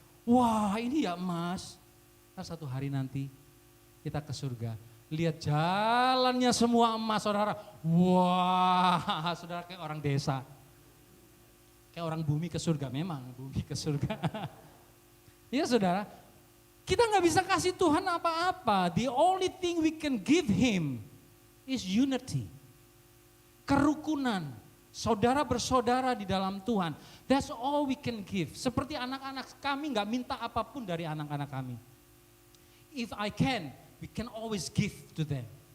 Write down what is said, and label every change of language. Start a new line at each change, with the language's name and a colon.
Indonesian: Wah ini ya emas. Nah, satu hari nanti kita ke surga. Lihat jalannya semua emas saudara. Wah saudara kayak orang desa. Kayak orang bumi ke surga, memang bumi ke surga. Iya saudara, kita gak bisa kasih Tuhan apa-apa.
English: The only thing we can give him is unity.
Indonesian: Kerukunan. Saudara bersaudara di dalam Tuhan.
English: That's all we can give.
Indonesian: Seperti anak-anak kami gak minta apapun dari anak-anak kami.
English: If I can, we can always give to them.